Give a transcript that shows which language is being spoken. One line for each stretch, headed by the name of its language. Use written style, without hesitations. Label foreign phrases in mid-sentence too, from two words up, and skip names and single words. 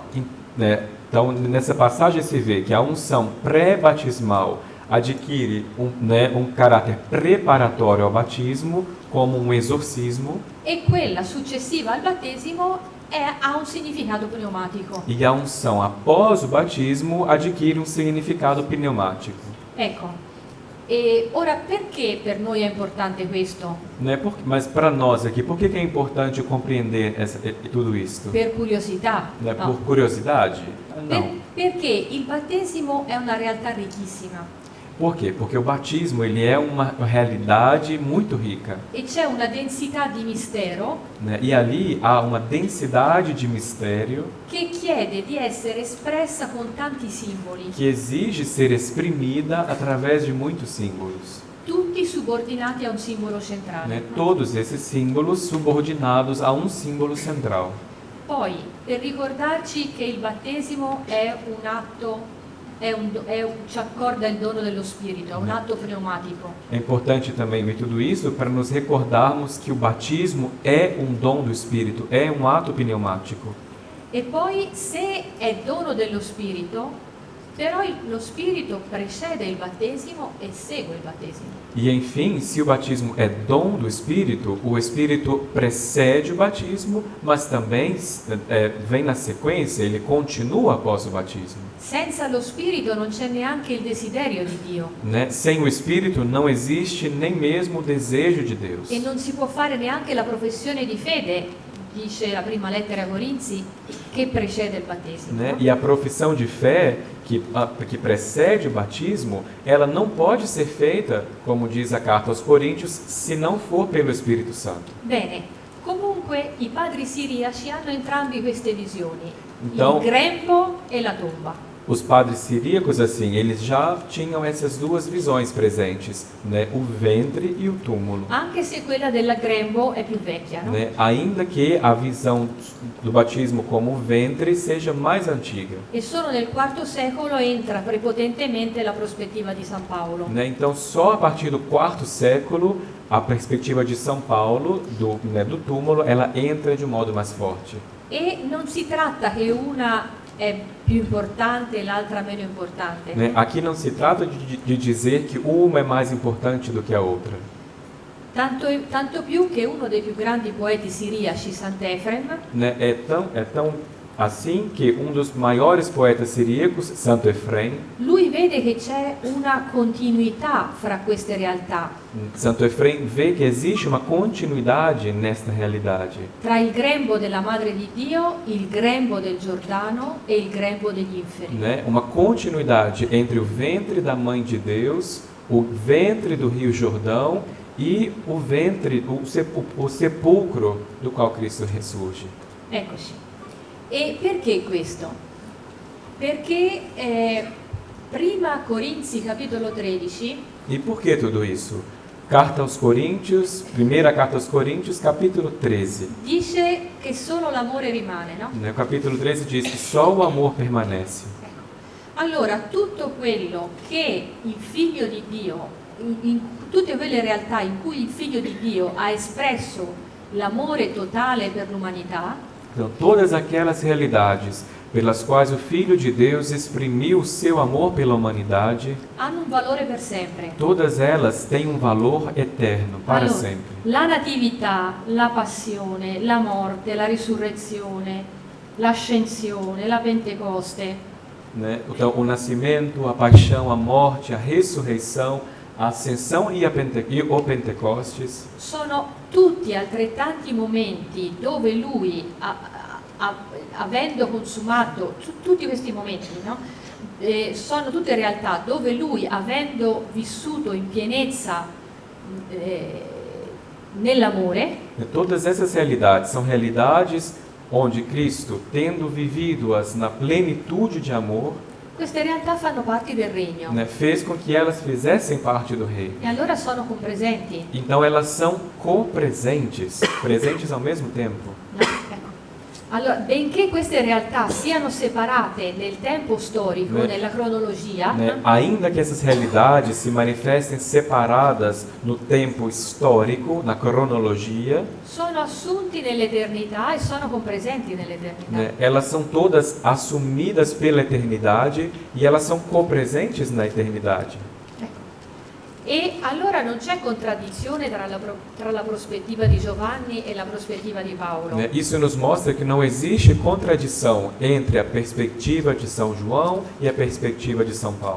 Portuguese: Né? Então, nessa passagem se vê que a unção pré-batismal adquire um caráter preparatório ao batismo, como um exorcismo,
Italian: E quella successiva al battesimo ha un significato pneumatico.
Portuguese: e a unção após o batismo adquire um significado pneumático.
Italian: Ecco, e ora perché per noi è importante questo?
Portuguese: Né? Mas para nós aqui, por que é importante compreender tudo isso?
Italian: Per curiosità?
Portuguese: Né?
Italian: No.
Portuguese: Por curiosidade? Não.
Italian: Perché il battesimo è una realtà ricchissima.
Portuguese: Por quê? Porque o batismo ele é uma realidade muito rica,
Italian: e c'è una densità di mistero
Portuguese: né? E ali há uma densidade de mistério
Italian: che chiede di essere espressa con tanti simboli,
Portuguese: que exige ser exprimida através de muitos símbolos,
Italian: tutti subordinati a un simbolo centrale.
Portuguese: né? Todos esses símbolos subordinados a um símbolo central.
Italian: Poi, per ricordarci che il battesimo è un atto, ci accorda il dono dello Spirito, è un atto pneumatico.
Portuguese: É importante também ver tudo isso para nos recordarmos que o batismo é um dom do Espírito, é um ato pneumático.
Italian: E poi, se è dono dello Spirito, però lo Spirito precede il battesimo e segue il battesimo.
Portuguese: E enfim, se o batismo é dom do Espírito, o Espírito precede o batismo, mas também vem na sequência, ele continua após o batismo.
Italian: Senza lo Spirito non c'è neanche il desiderio di Dio.
Portuguese: Né? Sem o Espírito não existe nem mesmo o desejo de Deus.
Italian: E non si può fare neanche la professione di fede, dice la prima lettera ai Corinzi, che precede il battesimo.
Portuguese: Né? E a profissão de fé que precede o batismo, ela não pode ser feita, como diz a carta aos Coríntios, se não for pelo Espírito Santo.
Italian: Bene, comunque i padri siriaci hanno entrambi queste visioni,
Portuguese: Então-
Italian: il grembo e la tomba.
Portuguese: Os padres siríacos, assim, eles já tinham essas duas visões presentes, né? O ventre e o túmulo.
Italian: Anche se quella del grembo è più vecchia, no?
Portuguese: Né? Ainda que a visão do batismo como ventre seja mais antiga.
Italian: E solo nel IV secolo entra prepotentemente la prospettiva di San Paolo.
Portuguese: Né? Então, só a partir do quarto século, a perspectiva de São Paulo, do túmulo, ela entra de um modo mais forte.
Italian: E non si tratta che una è più importante e l'altra meno importante.
Portuguese: Né? Aqui não se trata de dizer que uma é mais importante do que a outra.
Italian: Tanto più che uno dei più grandi poeti siriaci, Sant'Efrem,
Portuguese: Né? É tão assim que um dos maiores poetas siríacos, Santo Efrem,
Italian: lui vede che c'è una continuità fra queste realtà,
Portuguese: Santo Efrem vê que existe uma continuidade nesta realidade,
Italian: tra il grembo della Madre di Dio, il grembo del Giordano e il grembo degli inferi.
Portuguese: né? Uma continuidade entre o ventre da Mãe de Deus, o ventre do Rio Jordão e o ventre, o sepulcro do qual Cristo ressurge.
Italian: Eccoci. E perché questo? Perché prima Corinzi capitolo 13
Portuguese: E por que tudo isso? Carta aos Coríntios, primeira carta aos Coríntios, capítulo 13.
Italian: dice che solo l'amore rimane, no?
Portuguese: Né? O capítulo 13 diz que só o amor permanece.
Italian: Allora, tutto quello che il Figlio di Dio, in tutte quelle realtà in cui il Figlio di Dio ha espresso l'amore totale per l'umanità,
Portuguese: Então, todas aquelas realidades pelas quais o Filho de Deus exprimiu o seu amor pela humanidade,
Italian: hanno un valore per sempre.
Portuguese: todas elas têm um valor eterno, para
Italian: Allora,
Portuguese: sempre.
Italian: la natività, la passione, la morte, la risurrezione, l'ascensione, la Pentecoste,
Portuguese: Né? Então, o nascimento, a paixão, a morte, a ressurreição, a ascensão e o Pentecostes
Italian: sono tutti altrettanti momenti dove lui, avendo consumato tutti questi momenti, no? Sono tutte realtà dove lui, avendo vissuto in pienezza nell'amore,
Portuguese: Todas essas realidades são realidades onde Cristo, tendo vivido-as na plenitude de amor,
Italian: queste realtà fanno parte del regno,
Portuguese: né, fez com que elas fizessem parte do reino.
Italian: e allora sono compresenti.
Portuguese: Então elas são copresentes, presentes ao mesmo tempo.
Italian: No? Ecco. Allora, benché queste realtà siano separate nel tempo storico,
Portuguese: Né?
Italian: nella cronologia,
Portuguese: Né? Ainda que essas realidades se manifestem separadas no tempo histórico, na cronologia,
Italian: sono assunti nell'eternità e sono compresenti nell'eternità.
Portuguese: né, elas são todas assumidas pela eternidade e elas são copresentes na eternidade.
Italian: Ecco. E allora non c'è contraddizione tra la prospettiva di Giovanni e la prospettiva di Paolo.
Portuguese: Né? Isso nos mostra que não existe contradição entre a perspectiva de São João e a perspectiva de São Paulo.